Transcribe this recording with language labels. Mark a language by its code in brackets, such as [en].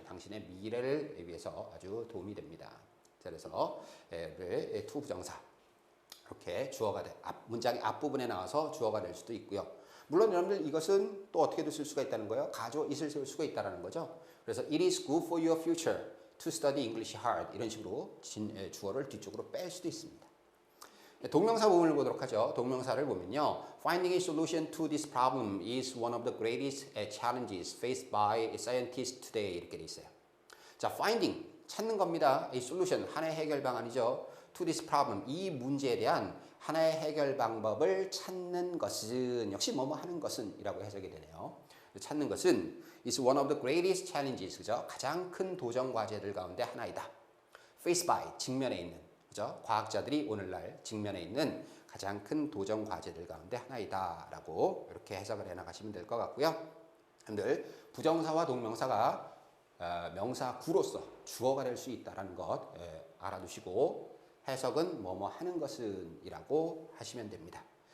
[ko] 당신의 미래를 위해서 아주 도움이 됩니다. 자, 그래서 to 부정사 이렇게 주어가 돼. 문장의 앞부분에 나와서 주어가 될 수도 있고요. 물론 여러분들 이것은 또 어떻게도 쓸 수가 있다는 거예요. 가주어 it을 쓸 수가 있다는 거죠. [en] 그래서 It is good for your future to study English hard. [ko] 이런 식으로 주어를 뒤쪽으로 뺄 수도 있습니다. 동명사 부분을 보도록 하죠. 동명사를 보면요. [en] Finding a solution to this problem is one of the greatest challenges faced by scientists today. [ko] 이렇게 돼 있어요. 자, finding, 찾는 겁니다. [en] a solution, [ko] 하나의 해결 방안이죠. [en] To this problem, [ko] 이 문제에 대한 하나의 해결 방법을 찾는 것은, 역시 뭐뭐 하는 것은 이라고 해석이 되네요. 찾는 것은 [en] is one of the greatest challenges, 그죠? [ko] 가장 큰 도전 과제들 가운데 하나이다. [en] Faced by, [ko] 직면에 있는, 그죠? 과학자들이 오늘날 직면에 있는 가장 큰 도전 과제들 가운데 하나이다라고 이렇게 해석을 해나가시면 될 것 같고요. 여러분들 부정사와 동명사가 명사구로서 주어가 될 수 있다는 것 알아두시고 해석은 뭐뭐 하는 것은 이라고 하시면 됩니다.